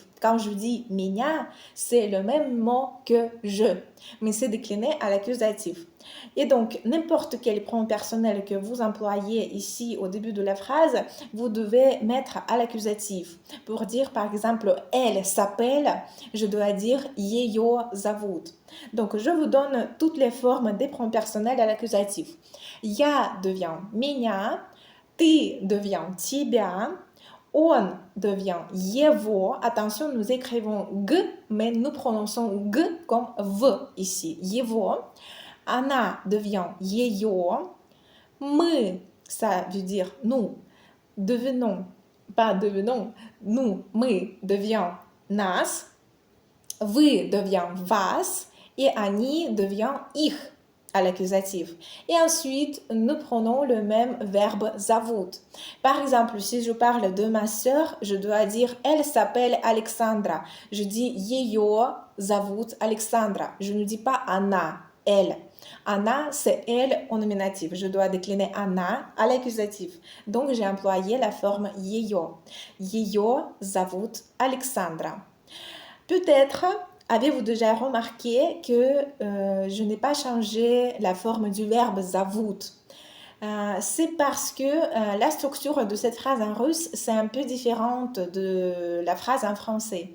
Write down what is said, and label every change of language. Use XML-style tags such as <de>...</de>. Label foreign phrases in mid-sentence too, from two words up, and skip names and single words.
<fr>Quand je dis меня, c'est le même mot que je, mais c'est décliné à l'accusatif. Et donc, n'importe quel pronom personnel que vous employez ici au début de la phrase, vous devez mettre à l'accusatif. Pour dire par exemple, elle s'appelle, je dois dire</fr> <ru>ее зовут.</ru> <fr>Donc, je vous donne toutes les formes des pronoms personnels à l'accusatif. Я devient меня, ты devient тебя, on devient его. Attention, nous écrivons g, mais nous prononçons g comme v ici. Его. Она devient ее. Мы, ça veut dire nous, devenons, pas devenons, nous, мы devient нас. Вы devient вас. Et они devient их à l'accusatif. Et ensuite, nous prenons le même verbe зовут. Par exemple, si je parle de ma sœur, je dois dire elle s'appelle Alexandra. Je dis</fr> <ru>ее зовут</ru> <fr>Alexandra. Je ne dis pas она, elle. Она, c'est elle au nominatif. Je dois décliner она à l'accusatif. Donc, j'ai employé la forme ее.</fr> <ru>Ее зовут Alexandra.</ru> <fr>Peut-être avez-vous déjà remarqué que je n'ai pas changé la forme du verbe зовут? C'est parce que la structure de cette phrase en russe, c'est un peu différente de la phrase en français.</fr>